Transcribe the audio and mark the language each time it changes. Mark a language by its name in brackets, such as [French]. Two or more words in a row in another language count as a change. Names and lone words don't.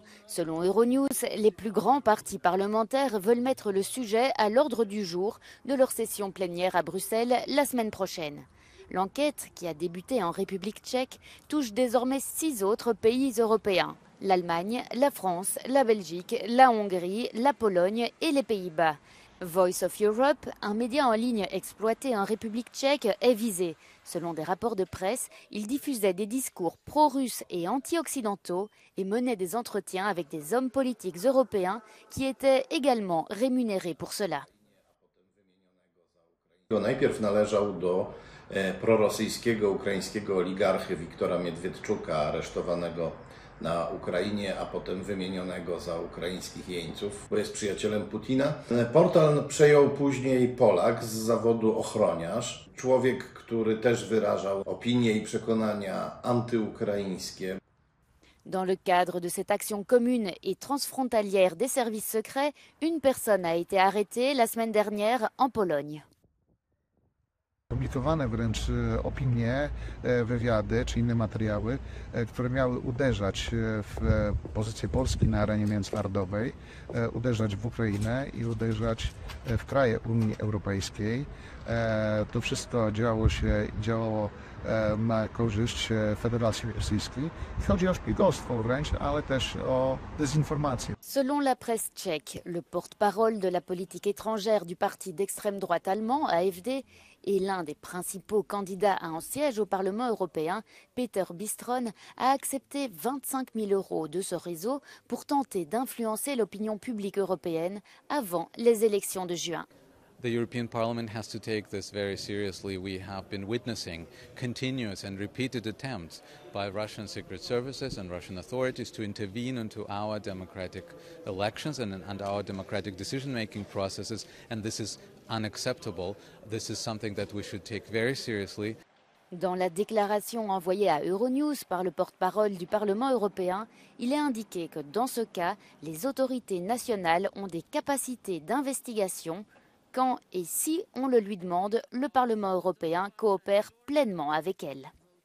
[French] Selon Euronews, les plus grands partis parlementaires veulent mettre le sujet à l'ordre du jour de leur session plénière à Bruxelles la semaine prochaine. L'enquête, qui a débuté en République tchèque, touche désormais 6 autres pays européens. L'Allemagne, la France, la Belgique, la Hongrie, la Pologne et les Pays-Bas. Voice of Europe, un média en ligne exploité en République tchèque, est visé. Selon des rapports de presse, il diffusait des discours pro-russes et anti-occidentaux et menait des entretiens avec des hommes politiques européens qui étaient également rémunérés pour cela. [Polish] Najpierw należał do prorosyjskiego ukraińskiego oligarchy Wiktora Miedwiedczuka, aresztowanego na Ukrainie, a potem wymienionego za ukraińskich jeńców, bo jest przyjacielem Putina. Portal przejął później Polak z zawodu ochroniarz, człowiek, który też wyrażał opinie i przekonania antyukraińskie. [French] Dans le cadre de cette action commune et transfrontalière des services secrets, une personne a été arrêtée la semaine dernière en Pologne. [Polish] Publikowane wręcz opinie, wywiady czy inne materiały, które miały uderzać w pozycję Polski na arenie międzynarodowej, uderzać w Ukrainę i uderzać w kraje Unii Europejskiej. To wszystko działało na korzyść Federacji Rosyjskiej. Chodzi o szpiegostwo wręcz, ale też o dezinformację. [French] Selon la presse tchèque, le porte-parole de la politique étrangère du parti d'extrême droite allemand, AfD, et l'un des principaux candidats à un siège au Parlement européen, Peter Bistron, a accepté 25 000 € de ce réseau pour tenter d'influencer l'opinion publique européenne avant les élections de juin. [English] The European Parliament has to take this very seriously. We have been witnessing continuous and repeated attempts by Russian secret services and Russian authorities to intervene into our democratic elections and our democratic decision-making processes, and this is unacceptable. This is something that we should take very seriously. [French] Dans la déclaration envoyée à Euronews par le porte-parole du Parlement européen, il est indiqué que dans ce cas, les autorités nationales ont des capacités d'investigation. Quand et si on le lui demande, le Parlement européen coopère pleinement avec elles.